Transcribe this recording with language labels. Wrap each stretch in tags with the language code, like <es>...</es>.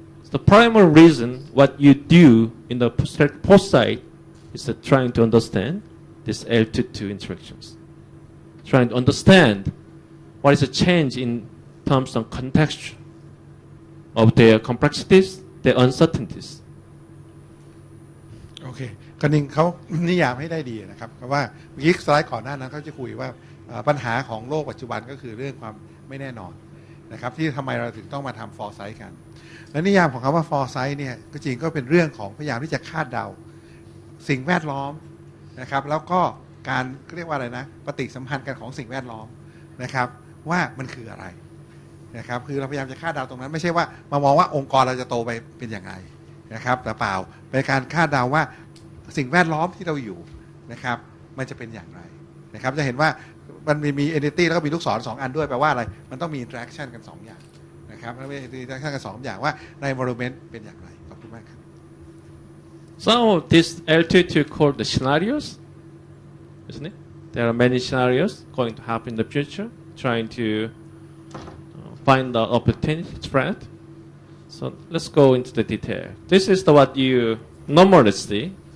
<en>The primary reason what you do in the foresight is trying to understand these L22 interactions. Trying to understand what is the change in terms of context of their complexities, their uncertainties.</en> <th>โอเคก็นิ่งเขานิยามให้ได้ดีนะครับเพราะว่าเมื่อกี้สไลด์ก่อนหน้านั้นเขาจะคุยว่าปัญหาของโลกปัจจุบันก็คือเรื่องความไม่แน่นอนนะครับที่ทำไมเราถึงต้องมาทำ Foresight กันและนิยามของคำว่า Foresight เนี่ยก็จริงก็เป็นเรื่องของพยายามที่จะคาดเดา สิ่งแวดล้อมนะครับแล้วก็การเรียกว่าอะไรนะปฏิสัมพันธ์กันของสิ่งแวดล้อมนะครับว่ามันคืออะไรนะครับคือเราพยายามจะคาดเดาตรงนั้นไม่ใช่ว่ามามองว่าองค์กรเราจะโตไปเป็นอย่างไรนะครับแต่เปล่าเป็นการคาดเดาว่าสิ่งแวดล้อมที่เราอยู่นะครับมันจะเป็นอย่างไรนะครับจะเห็นว่ามันมี entity แล้วก็มีลูกศร2อันด้วยแปลว่าอะไรมันต้องมี interaction กัน2อย่างนะครับแล้วมี interaction กัน2อย่างว่าใน environment เป็นอย่างไรขอบคุณมากครับ</th> <en>So this L22 called the scenarios, isn't it? There are many scenarios going to happen in the future, trying to find the opportunity threat. So let's go into the detail. This is what you normally see.</en>